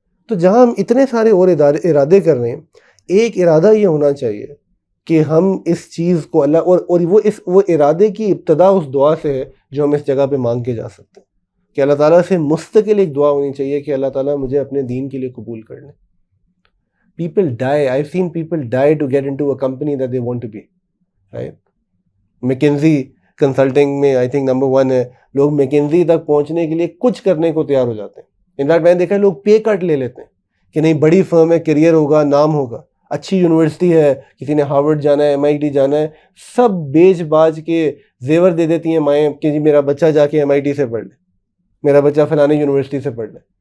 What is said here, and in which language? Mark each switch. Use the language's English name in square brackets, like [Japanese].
[Urdu] تو جہاں ہم اتنے سارے اور ارادے کر رہے ہیں, ایک ارادہ یہ ہونا چاہیے کہ ہم اس چیز کو اللہ اور وہ ارادے کی ابتدا اس دعا سے ہے جو ہم اس جگہ پہ مانگ کے جا سکتے ہیں, کہ اللہ تعالیٰ سے مستقل ایک دعا ہونی چاہیے کہ اللہ تعالیٰ مجھے اپنے دین کے لیے قبول کر لیں. [English] People die. I've seen people die to get into a company that they want to be. Right? [Urdu] McKinsey consulting میں آئی تھنک نمبر 1 ہے. لوگ میکنزی تک پہنچنے کے لیے کچھ کرنے کو تیار ہو جاتے ہیں. ان فیکٹ میں نے دیکھا لوگ پے کٹ لے لیتے ہیں کہ نہیں بڑی فرم ہے, کیریئر ہوگا, نام ہوگا, اچھی یونیورسٹی ہے, کسی نے ہارورڈ جانا ہے, MIT جانا ہے, سب بیچ باج کے زیور دے دیتی ہیں مائیں کہ جی میرا بچہ جا کے MIT سے پڑھ لے, میرا بچہ فلانے یونیورسٹی سے پڑھ لے.